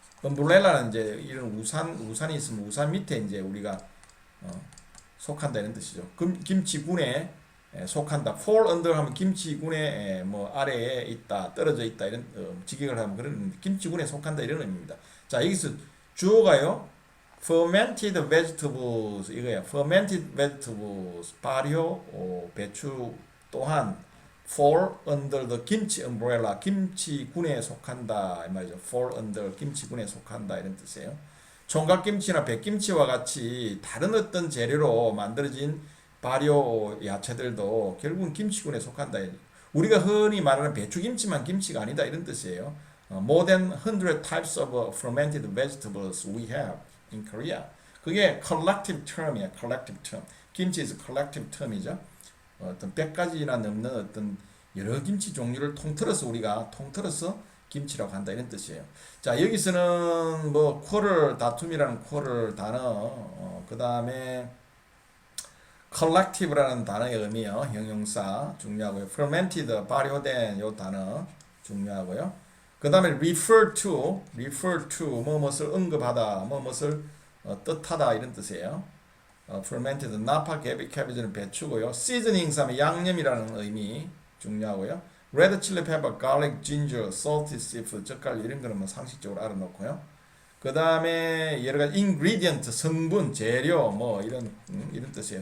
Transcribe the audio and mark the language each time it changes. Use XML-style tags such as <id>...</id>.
<ko>umbrella는 이제 이런 우산이 있으면 우산 밑에 이제 우리가 속한다 이런 뜻이죠. 김치군에 속한다.</ko> <en>fall under</en> <ko>하면 김치군에 뭐 아래에 있다, 떨어져 있다 이런 직역을 하면 그런 김치군에 속한다 이런 의미입니다. 자 여기서 주어가요.</ko> <en>fermented vegetables</en> <ko>이거야.</ko> <en>fermented vegetables</en> <ko>발효 배추 또한</ko> <en>fall under the</en> <ko>김치</ko> <en>umbrella</en> <ko>김치군에 속한다 이 말이죠.</ko> <en>fall under</en> <ko>김치군에 속한다 이런 뜻이에요. 총각김치나 백김치와 같이 다른 어떤 재료로 만들어진 발효 야채들도 결국은 김치군에 속한다. 우리가 흔히 말하는 배추김치만 김치가 아니다 이런 뜻이에요.</ko> <en>More than 100 types of fermented vegetables we have in Korea.</en> <ko>그게</ko> <en>collective term</en> <ko>이야.</ko> <en>collective term. 김치 is collective term이죠.</en> <ko>어떤 100가지나 넘는 어떤 여러 김치 종류를 통틀어서 우리가 통틀어서 김치라고 한다 이런 뜻이에요. 자 여기서는 뭐 quarrel 다툼이라는 quarrel 단어 그 다음에 collective라는 단어의 의미요. 형용사 중요하고요. fermented 발효된 요 단어 중요하고요. 그 다음에</ko> <en>refer to</en> <ko>뭐뭇을 언급하다 뭐뭇을 뜻하다 이런 뜻이에요. fermented 나파 캐비지는 배추고요. seasonings 하면 양념이라는 의미 중요하고요.</ko> <en>red chili pepper, garlic, ginger, salty seafood</en> <ko>젓갈 이런 거는 뭐 상식적으로 알아놓고요. 그 다음에 여러 가지 ingredient 성분 재료 뭐 이런 뜻이에요.</ko>